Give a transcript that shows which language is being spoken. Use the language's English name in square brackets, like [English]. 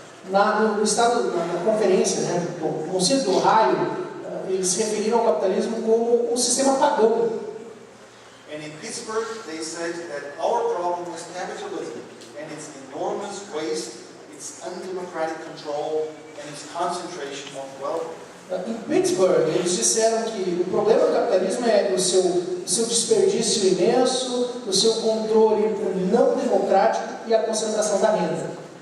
[Portuguese] No estado, na conferência, né, do Concílio do Ohio, eles se referiram ao capitalismo como um sistema pagão. [English] And in Pittsburgh, they said that our problem is capitalism and its enormous waste, its undemocratic control, and its concentration of wealth. [Portuguese] Em Pittsburgh, eles disseram que o problema do capitalismo é o seu desperdício imenso, o seu controle não democrático e a concentração da renda.